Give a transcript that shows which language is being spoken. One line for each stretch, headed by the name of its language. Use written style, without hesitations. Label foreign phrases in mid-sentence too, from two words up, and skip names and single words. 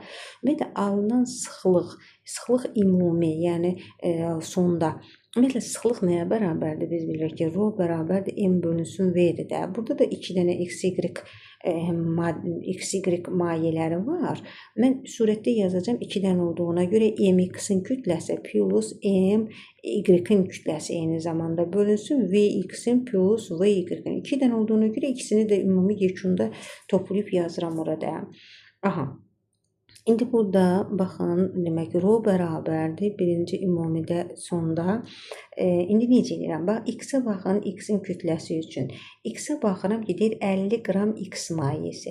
Azerbaijani: Ümumiyyətlə, alınan sıxlıq ümumi, yəni sonda. Ümumiyyətlə, sıxlıq nəyə bərabərdir? Biz bilirik ki, rho bərabərdir m bölünsün v-dir də. Burada da 2 dənə XY mayeləri var. Mən surətdə yazacağım 2 dənə olduğuna görə mx-in kütləsi plus my-in kütləsi eyni zamanda bölünsün vx-in plus vy-in. 2 dənə olduğuna görə ikisini də ümumi yekunda toplayıb yazıram orada. Aha. İndi burada baxın, demək rho bərabərdir birinci ümumidə sonda. İndi necə edirəm? Bax, x-ə baxın, x-in kütləsi üçün. X-ə baxıram ki, deyir 50 qram x mayesi.